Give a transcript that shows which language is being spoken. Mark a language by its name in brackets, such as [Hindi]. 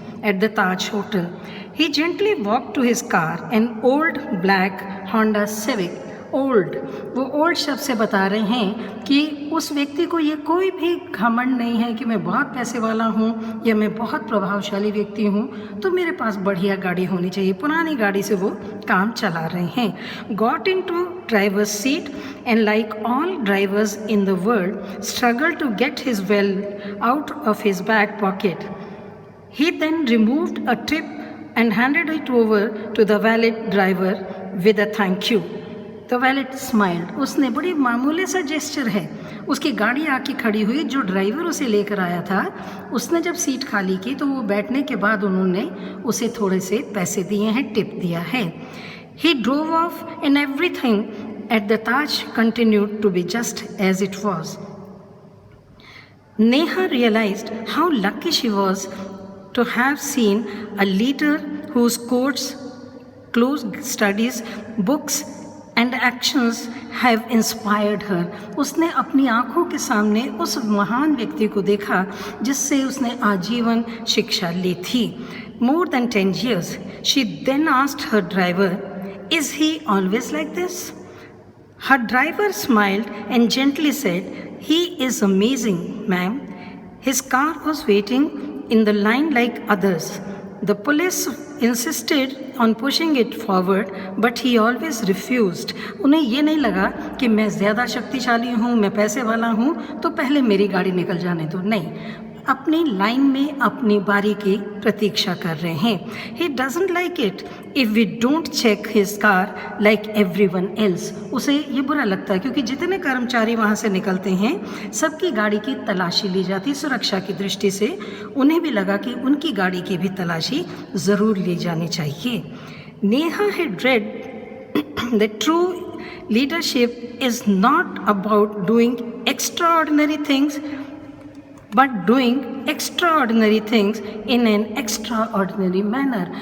[English] At the Taj Hotel, he gently walked to his car, an old black Honda Civic. [Hindi] Old, वो old शब्द से बता रहे हैं कि उस व्यक्ति को ये कोई भी घमंड नहीं है कि मैं बहुत पैसे वाला हूँ या मैं बहुत प्रभावशाली व्यक्ति हूँ तो मेरे पास बढ़िया गाड़ी होनी चाहिए। पुरानी गाड़ी से वो काम चला रहे हैं। [English] Got into driver's seat and like all drivers in the world struggle to get his wealth out of his back pocket. He then removed a tip and handed it over to the valet driver with a thank you. The valet smiled. [Hindi] उसने बड़ी मामूली सा gesture है। उसकी गाड़ी आके खड़ी हुई, जो ड्राइवर उसे लेकर आया था उसने जब सीट खाली की तो वो बैठने के बाद उन्होंने उसे थोड़े से पैसे दिए हैं, टिप दिया है। [English] He drove off and everything at the Taj continued to be just as it was. Neha realized how lucky she was to have seen a leader whose course, close studies, books and actions have inspired her. [Hindi] उसने अपनी आँखों के सामने उस महान व्यक्ति को देखा जिससे उसने आजीवन शिक्षा ली थी। [English] More than 10 years, she then asked her driver, "Is he always like this?" Her driver smiled and gently said, "He is amazing, ma'am. His car was waiting in the line like others. The police insisted on pushing it forward, but he always refused." [Hindi] उन्हें ये नहीं लगा कि मैं ज़्यादा शक्तिशाली हूँ, मैं पैसे वाला हूँ तो पहले मेरी गाड़ी निकल जाने दो। नहीं, अपनी लाइन में अपनी बारी की प्रतीक्षा कर रहे हैं। [English] He doesn't like it if we don't check his car like everyone else. [Hindi] उसे ये बुरा लगता है क्योंकि जितने कर्मचारी वहाँ से निकलते हैं सबकी गाड़ी की तलाशी ली जाती है सुरक्षा की दृष्टि से। उन्हें भी लगा कि उनकी गाड़ी की भी तलाशी ज़रूर ली जानी चाहिए। [English] Neha had read that true leadership is not about doing extraordinary things but doing extraordinary things in an extraordinary manner।